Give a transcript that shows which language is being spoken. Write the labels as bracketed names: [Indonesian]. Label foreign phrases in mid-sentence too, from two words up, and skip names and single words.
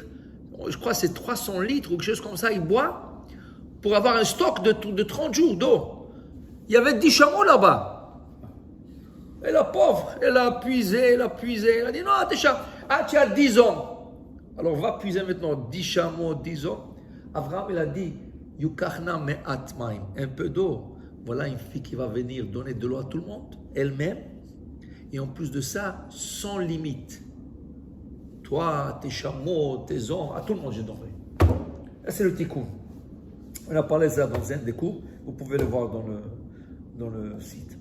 [French] Je crois que c'est 300 litres ou quelque chose comme ça, il boit pour avoir un stock de 30 jours d'eau. Il y avait 10 chameaux là-bas. Et la pauvre, elle a puisé, elle a dit non, tu as 10 hommes. Alors va puiser maintenant 10 chameaux, 10 hommes. Abraham, il a dit, [Hebrew] יוקח נא מעט מים, [French] un peu d'eau. Voilà une fille qui va venir donner de l'eau à tout le monde, elle-même. Et en plus de ça, sans limite. Toi, tes chameaux, tes hommes, à tout le monde, j'ai donné. Là, c'est le tikkun. On a parlé de ça dans un des cours. Vous pouvez le voir dans le site.